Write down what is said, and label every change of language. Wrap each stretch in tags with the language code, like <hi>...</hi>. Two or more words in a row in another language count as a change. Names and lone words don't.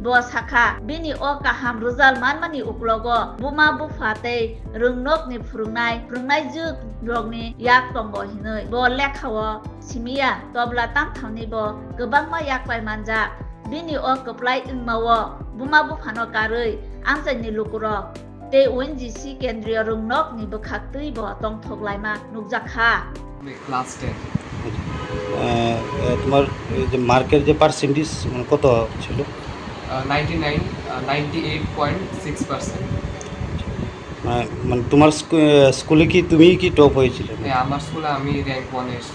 <trp>bo sakha bini o kaham result manmani uklogo buma bufa tei rungnok ni phurungnai juk rokni yak tongo hinoi bo lekhao simiya tobla tamthangni bo gobangma yakpai manja bini o keplai ingmawo buma bufano karui amsaini lukurok te ONGC kendriya rungnok ni bokhak tui bo tongthoklaima nukjakha</trp> <bn>ক্লাস 10 তোমার যে মার্কের যে পার্সেন্টেজ কত ছিল 98.6%। মানে তোমার স্কুলে কি তুমি কি টপ হয়েছিলে? হ্যাঁ, আমার স্কুলে আমি র্যাঙ্ক 1 এসেছি।</bn>